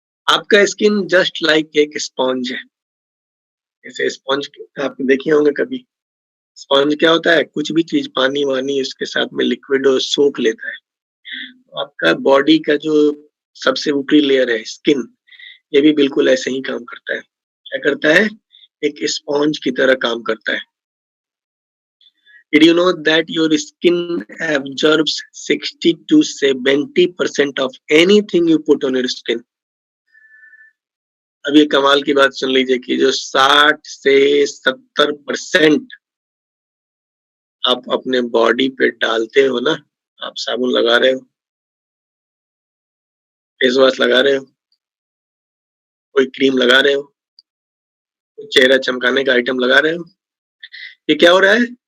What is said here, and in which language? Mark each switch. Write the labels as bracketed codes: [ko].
[hi] आपका skin [en] just like [hi] एक sponge है। जैसे स्पॉन्ज आप देखे होंगे कभी। स्पॉन्ज क्या होता है? कुछ भी चीज़ पानी-वानी उसके साथ में लिक्विड हो सोख लेता है। तो आपका बॉडी का जो सबसे ऊपरी लेयर है स्किन, ये भी बिल्कुल ऐसे ही काम करता है। क्या करता है? एक स्पॉन्ज की तरह काम करता है। [en] Did you know that your skin absorbs 60 to 70% of anything you put on your skin? [hi] अब ये कमाल की बात सुन लीजिए कि जो 60 से 70% आप अपने बॉडी पे डालते हो ना, आप साबुन लगा रहे हो, फेस वॉश लगा रहे हो, कोई क्रीम लगा रहे हो, कोई चेहरा चमकाने का आइटम लगा रहे हो, ये क्या हो रहा है?